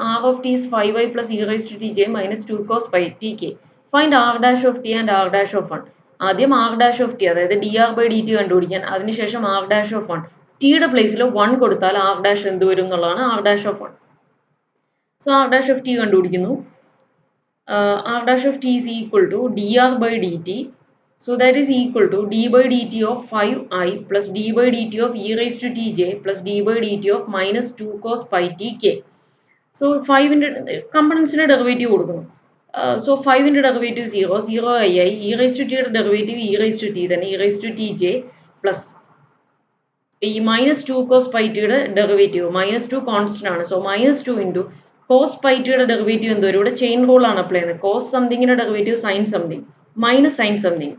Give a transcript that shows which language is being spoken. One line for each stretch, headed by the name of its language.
English: R of t is 5i plus e raise to t j minus 2 cos pi t k find r dash of t and r dash of 1.
Malayalam: ആദ്യം R dash of T അതായത് D R by D T കണ്ടുപിടിക്കാൻ, അതിനുശേഷം R dash of 1. ടിയുടെ പ്ലേസിൽ 1 കൊടുത്താൽ R dash എന്ത് വരും എന്നുള്ളതാണ് R dash of 1.
English: So r dash of t കണ്ടുപിടിക്കുന്നു. R dash of t is equal to d r by d t. So that is equal to d by dt of 5i plus d by dt of e raised to tj plus d by dt of minus 2 cos pi tk.
Malayalam: So 5ന്റെ കമ്പണൻസിന്റെ derivative കൊടുക്കുന്നു. So 5ന്റെ derivative 0, 0i E raise to ടിയുടെ derivative E raise to T തന്നെ, E raise to T J plus ഈ minus 2 cos pi ടിയുടെ derivative minus 2 constant ആണ്, so minus 2 into cos pi ടിയുടെ derivative എന്ത് വരും, ഇവിടെ ചെയിൻ റൂൾ ആണ് അപ്ലൈ ചെയ്യുന്നത്, cos സംതിങ്ങിന്റെ derivative sign something
English: minus sin something.